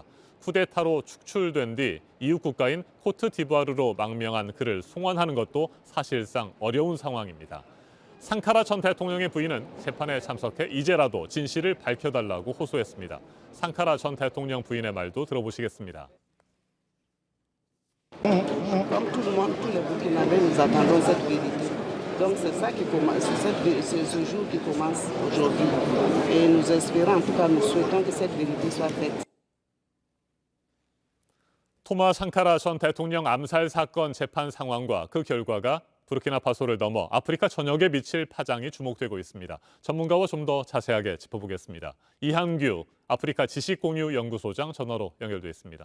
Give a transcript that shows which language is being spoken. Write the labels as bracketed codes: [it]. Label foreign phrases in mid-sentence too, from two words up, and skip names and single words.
[ko] 쿠데타로 축출된 뒤 이웃 국가인 코트디부아르로 망명한 그를 송환하는 것도 사실상 어려운 상황입니다. 상카라 전 대통령의 부인은 재판에 참석해 이제라도 진실을 밝혀달라고 호소했습니다. 상카라 전 대통령 부인의 말도 들어보시겠습니다. [fr] Comme tout le monde, tous les Burkinabés, nous attendons cette vérité. Donc c'est ça qui commence, c'est ce jour qui commence aujourd'hui. Et nous espérons, en tout cas nous souhaitons que cette vérité soit faite. [ko] 토마 상카라 전 대통령 암살 사건 재판 상황과 그 결과가 부르키나파소를 넘어 아프리카 전역에 미칠 파장이 주목되고 있습니다. 전문가와 좀 더 자세하게 짚어보겠습니다. 이한규 아프리카 지식공유연구소장 전화로 연결돼 있습니다.